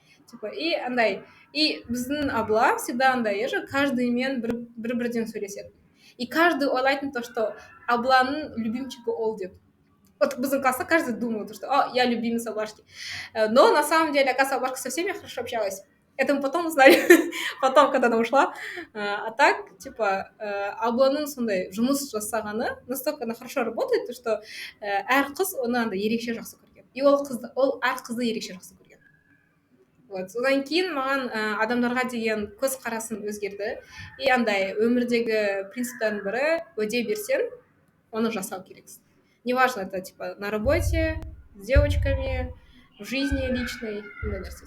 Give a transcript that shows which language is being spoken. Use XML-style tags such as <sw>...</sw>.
<kk>Типа, и андай, и біздің Абла всегда андай ежі, каждыймен бір-бірден сөйлеседі. И каждый ойлайтын то, что Абланың любимчигі ол деп.</kk> <ru>Вот</ru> <kk>біздің класста</kk> <ru>каждый думал, что я любимец Аблашки. Но на самом деле, оказывается, Аблашка со всеми хорошо общалась. Это мы потом узнали, потом, когда она ушла.</ru> <kk>А так, типа, Абланың сондай жұмыс жасағаны</kk> <ru>настолько она хорошо работает,</ru> <kk>то что әр қыз оны андай ерекше жақсы көрген. И ол әр қызды ерекше жақсы көрген. Вот. Содан кейін маған адамдарға деген көзқарасым өзгерді. И андай өмірдегі принциптердің бірі уәде берсең, оны жасау керексің.</kk> <ru>Неважно, это типа на работе, с девочками, в жизни личной,</ru> <kk>мындай нәрсе.</kk>